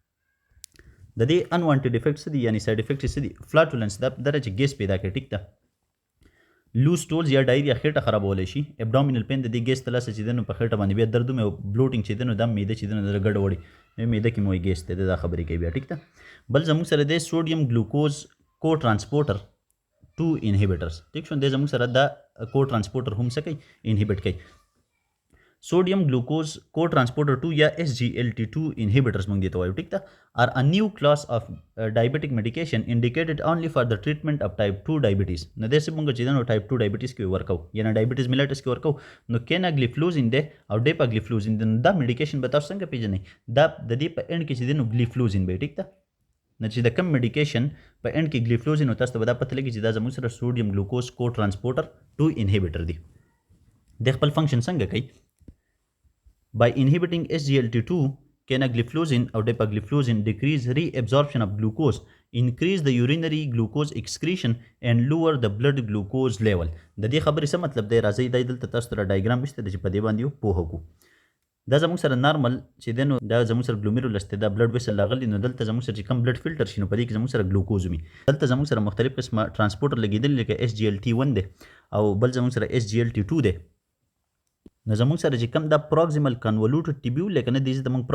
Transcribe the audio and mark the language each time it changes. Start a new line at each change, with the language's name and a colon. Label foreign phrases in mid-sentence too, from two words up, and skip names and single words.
Pashto: د دې
English: unwanted effects
Pashto: دي یعنی
English: side effects
Pashto: دي فلاټولنس دا درجه ګیس پیدا کوي ټیک ده
English: loose stools
Pashto: یا ډایریا خېټه خرابولی شي
English: abdominal pain
Pashto: د دې ګیس ته لاسه چې دی نو په خېټه باندې بیا درد او بلوټینګ چې دی نو دا معده چې دی نو د ګډوډي معده کې مو ګیس ته دا خبرې کوي بیا ټیک ده بل زموږ سره د
English: sodium glucose co-transporter 2 inhibitors
Pashto: ټیک شو د زموږ سره دا
English: co-transporter
Pashto: هم څه کوي انهبټ کوي
English: sodium glucose co-transporter 2 या SGLT2 inhibitors
Pashto: موږ دې ته وایو ټیک ده
English: are a new class of diabetic medication indicated only for the treatment of type 2 diabetes
Pashto: نو دې څه موږ چې نو
English: type 2 diabetes
Pashto: کې ورکو یا نه
English: diabetes mellitus
Pashto: کې ورکو نو کیناګلیفلوزین دی او ډیپاګلیفلوزین دی دا میډیکیشن به تاسو څنګه پیژنئ دا د دې په اند کې چې دی نو ګلیفلوزین به ټیک ده نو چې د کم میډیکیشن په اند کې ګلیفلوزین او تاسو ته به دا پته لګي چې دا زموږ سره
English: sodium glucose co-transporter 2 inhibitor
Pashto: دی د خپل فنکشن څنګه کوي
English: By inhibiting SGLT2, canagliflozin or dapagliflozin decrease reabsorption of glucose, increase the urinary glucose excretion and lower the blood glucose level.
Pashto: د دې خبرې څه مطلب دی راځئ دا دلته تاسو ته ډایګرام شته چې په دې باندې پوه وکړو دا زموږ سره نارمل چې دی نو دا زموږ سره ګلومیرولس دی دا
English: blood vessel
Pashto: راغلی نو دلته زموږ سره چې کم
English: blood filter
Pashto: شي نو په دې کې زموږ سره ګلوکوز وي دلته زموږ سره مختلف قسمه ټرانسپورټر لګېدلی لکه SGLT1 دی او بل زموږ سره SGLT2 دی نو زموږ سره چې کوم دا
English: proximal convoluted tubule
Pashto: لکه نه دی چې موږ